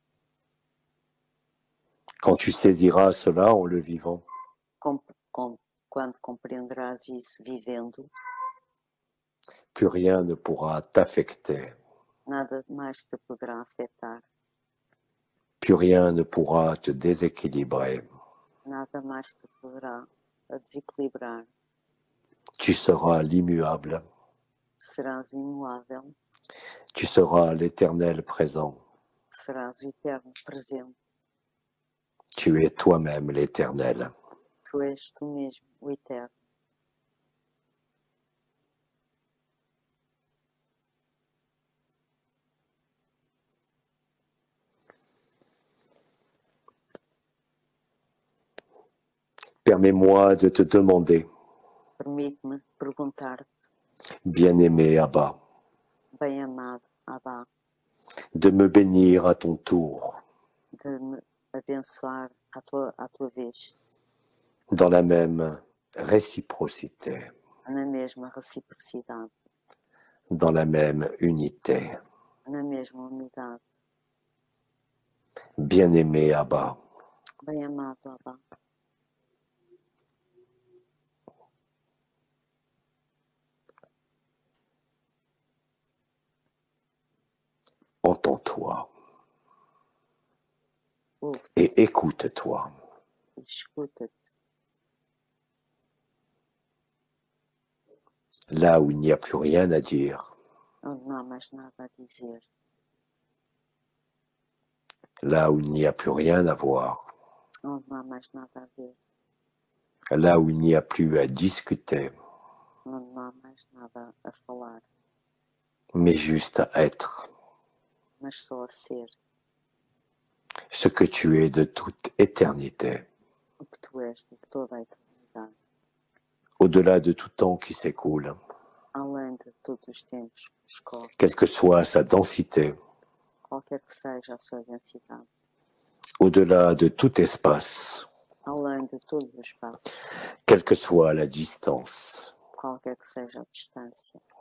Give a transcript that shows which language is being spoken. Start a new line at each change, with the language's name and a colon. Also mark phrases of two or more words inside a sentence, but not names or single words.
French: Quand tu saisiras cela en le vivant,
Portuguese: Quando compreenderás isso vivendo,
French: plus rien ne pourra t'affecter,
Portuguese: nada mais te poderá afetar,
French: plus rien ne pourra te déséquilibrer.
Portuguese: nada mais te poderá desequilibrar.
French: Tu seras l'immuable,
Portuguese: Serás imuável,
French: tu seras l'éternel présent.
Portuguese: serás o eterno presente.
French: Tu es toi-même l'éternel.
Portuguese: Tu és tu mesmo, o eterno.
French: Permets-moi de te demander,
Portuguese: Permite-me perguntar-te,
French: bien-aimé Abba,
Portuguese: bem-amado Abba,
French: de me bénir à ton tour,
Portuguese: de me abençoar à tua vez,
French: dans la même réciprocité,
Portuguese: na mesma reciprocidade,
French: dans la même unité.
Portuguese: na mesma unidade.
French: Bien-aimé Abba,
Portuguese: Bem-amado Abba,
French: entends-toi
Portuguese: ouve-te
French: et écoute-toi.
Portuguese: e escuta-te.
French: Là où il n'y a plus rien à dire,
Portuguese: Onde não há mais nada a dizer,
French: là où il n'y a plus rien à voir,
Portuguese: onde não há mais nada a ver,
French: là où il n'y a plus à discuter,
Portuguese: onde não há mais nada a falar,
French: mais juste à être
Portuguese: mas só a ser
French: ce que tu es de toute éternité,
Portuguese: o que tu és de toda a eternidade,
French: au-delà de tout temps qui s'écoule,
Portuguese: além de todos os tempos que escorrem,
French: quelle que soit sa densité,
Portuguese: qualquer que seja a sua densidade,
French: au-delà de tout espace,
Portuguese: além de todos os espaços,
French: quelle que soit la distance.
Portuguese: qualquer que seja a distância.